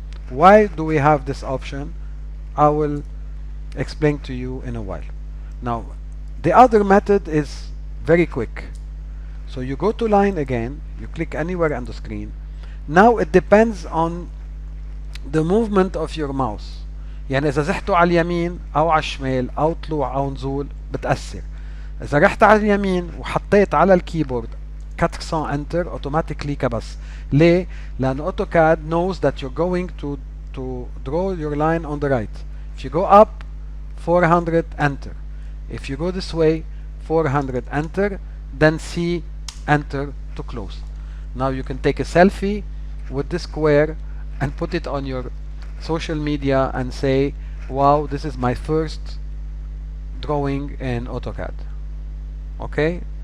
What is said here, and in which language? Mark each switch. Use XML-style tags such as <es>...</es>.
<en>Why do we have this option? I will explain to you in a while. Now the other method is very quick. So you go to line again, you click anywhere on the screen. Now it depends on the movement of your mouse.</en> <ar>يعني إذا زحتوا على اليمين أو على الشمال أو طلوع أو نزول بتأثر. إذا رحت على اليمين وحطيت على الكيبورد 400</ar> <en>enter automatically</en> <ar>كبس. ليه؟ لأن</ar> <en>AutoCAD knows that you're going to draw your line on the right. If you go up 400 enter. If you go this way 400 enter, then C enter to close. Now you can take a selfie with this square and put it on your social media and say, wow, this is my first drawing in AutoCAD. Okay?</en>